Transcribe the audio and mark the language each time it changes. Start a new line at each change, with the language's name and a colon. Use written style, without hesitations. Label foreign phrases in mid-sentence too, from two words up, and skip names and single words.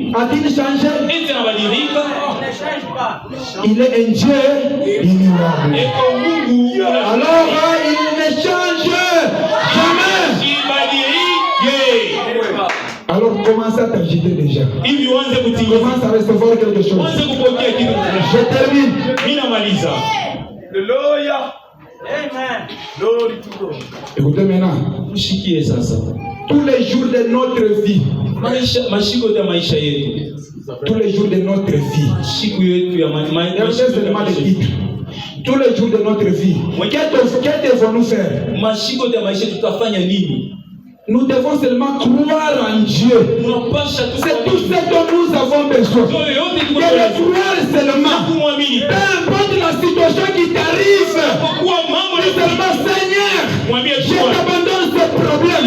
French: A-t-il changé?
Swahili: Eti anabadilika.
French: Il est un Dieu immuable.
Swahili: Eko Mungu.
French: Alors il ne change jamais.
Swahili: Sibadilike.
French: Alors commence à t'agiter déjà.
Swahili: Hivi uanze kutinga.
French: Commence à recevoir quelque chose.
Swahili: Uanze kupokea kitu.
French: Je termine.
Swahili: Mimi namaliza.
English: Hallelujah. Amen. Glory to God.
French: Écoutez maintenant.
Swahili: Mshikie sasa.
French: Tous les jours de notre vie.
Swahili: Mashiko ya maisha yetu.
French: Tous les jours de notre vie.
Swahili: Siku yetu ya maisha.
French: Tous les jours de notre vie. Que devons-nous faire?
Swahili: Mashiko ya maisha tutafanya nini?
French: Nous devons seulement croire en Dieu. C'est tout ce dont nous avons besoin. De le croire seulement. Peu importe la situation qui t'arrive. Seulement, Seigneur, je t'abandonne ce problème.